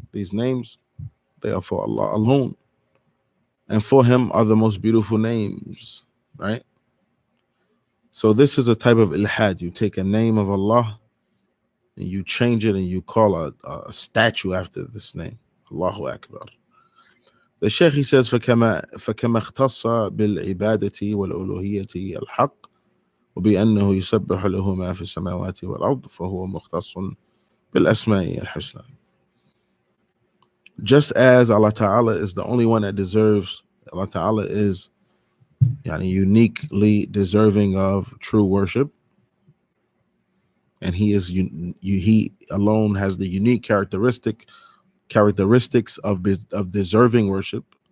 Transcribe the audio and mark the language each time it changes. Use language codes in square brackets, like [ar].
[en] These names, they are for Allah alone, and for Him are the most beautiful names, right? So this is a type of ilhad. You take a name of Allah and you change it and you call a statue after this name. Allahu Akbar. The Shaykh, he says, [ar] فَكَمَا اخْتَصَّ بِالْعِبَادَةِ وَالْأُلُوهِيَّةِ الْحَقِّ وبأنه يسبح له ما في السماوات والأرض فهو مختص بالأسماء الحسنى. [en] Just as Allah Ta'ala is the only one that deserves, Allah Ta'ala is uniquely deserving of true worship, and He alone has the unique characteristics of deserving worship.